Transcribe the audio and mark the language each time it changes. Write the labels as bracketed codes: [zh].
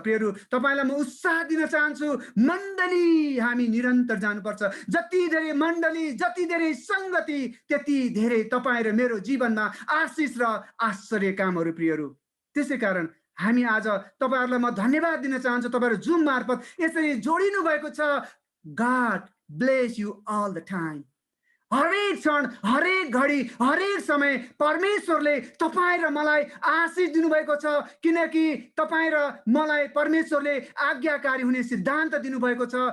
[ne] प्रियहरू, तपाईलाई म उत्साह दिन चाहन्छु, मण्डली हामी निरन्तर जानुपर्छ। जति धेरै मण्डली, जति धेरै संगति, त्यति धेरै तपाईँ र मेरो जीवनमा आशिष र आश्चर्य कामहरू प्रियहरू। त्यसै कारण हामी आज तपाईहरुलाई म धन्यवाद दिन चाहन्छु, तपाईहरु जुम मार्फत यसरी जोडिनु भएको छ। [en] God bless you all the time. [ne] हरेक क्षण, हरेक घडी, हरेक समय परमेश्वरले तपाईं र मलाई आशिष दिनुभएको छ। किनकि तपाईं र मलाई परमेश्वरले आज्ञाकारी हुने सिद्धान्त दिनुभएको छ।